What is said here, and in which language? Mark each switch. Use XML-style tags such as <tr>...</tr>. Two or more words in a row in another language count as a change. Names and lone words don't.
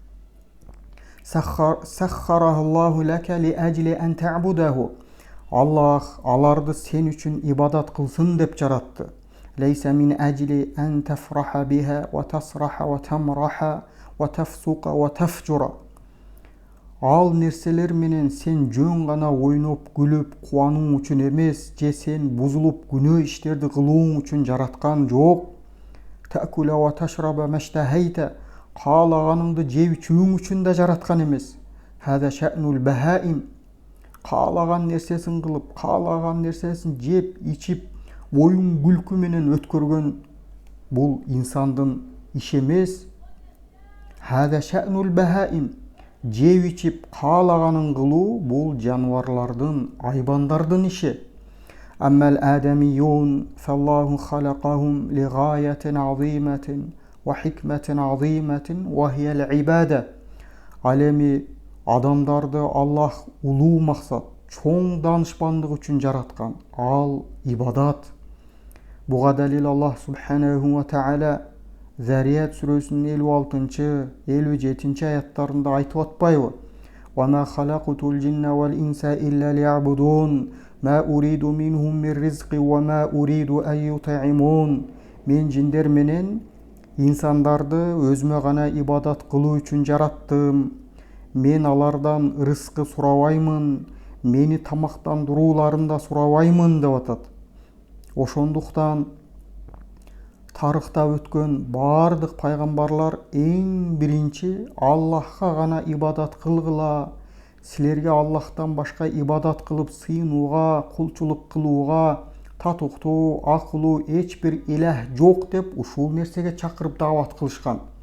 <ar>سخره الله لك لأجل أن تعبده.</ar> <ky>Аллах аларды сен үчүн ибадат кылсын деп жаратты.</ky> <ar>ليس من أجل أن تفرح بها وتسرح وتمرح وتفسق وتفجر.</ar> <ky>Ал нерселер менен сен жөн гана ойноп күлүп кубануу үчүн эмес, же сен бузулуп күнөө иштерди кылууң үчүн жараткан жок.</ky> <ar>تأكل وتشرب ما اشتهيت.</ar> <ky>Каалаганыңды жеп ичүүң үчүн да жараткан эмес.</ky> <ar>هذا شأن البهائم.</ar> <ky>Каалаган нерсесин кылып, каалаган нерсесин жеп, ичип, оюн күлкү менен өткөргөн бул инсандын иши эмес.</ky> <ar>هذا شأن البهائم.</ar> <ky>Жеп ичип, каалаганын кылуу бул жаныбарлардын, айбандардын иши.</ky> <ar>أما الآدميون فالله خلقهم لغاية عظيمة وحكمة عظيمة وهي العبادة.</ar> <ky>Ал эми адамдарды Аллах улуу максат, чоң данышпандык үчүн жараткан. Ал ибадат. Буга далил Аллах</ky> <ar>سبحانه وتعالى</ar> <ky>Зарият сүрөсүнүн 56-57 аяттарында айтып атпайбы?</ky> <ar>وَمَا خَلَقْتُ الْجِنَّ وَالْإِنسَ إِلَّا لِيَعْبُدُونَ مَا أُرِيدُ مِنْهُمْ مِنْ رِزْقٍ وَمَا أُرِيدُ أَنْ يُطْعِمُونَ.</ar> <ky>Мен жиндер менен инсандарды өзүмө гана ибадат кылуу үчүн жараттым. Мен алардан рызкы сурабаймын, мени тамактандырууларын да сурабаймын деп атат. Ошондуктан тарыхта өткөн бардык пайгамбарлар эң биринчи Аллахка гана ибадат кылгыла, силерге Аллахтан башка ибадат кылып сыйынууга, кулчулук кылууга, татыктуу, акылуу эч бир илах жок деп ушул нерсеге чакырып даават кылышкан.</ky>